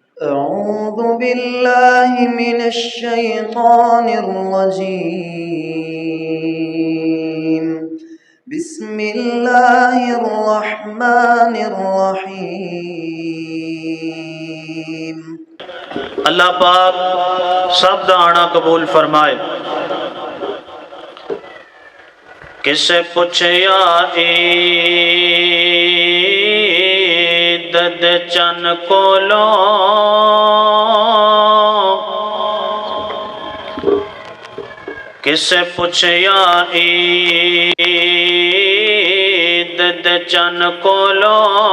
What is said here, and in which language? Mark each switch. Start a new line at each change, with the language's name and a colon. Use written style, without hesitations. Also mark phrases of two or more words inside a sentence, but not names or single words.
Arabic: أعوذ بالله من الشيطان الرجيم بسم الله الرحمن الرحيم
Urdu: اللہ پاک سب دانا قبول فرمائے۔
Punjabi: کسے پوچھیا عید دے چن کولوں، کسے پوچھیا عید دے چن کولوں،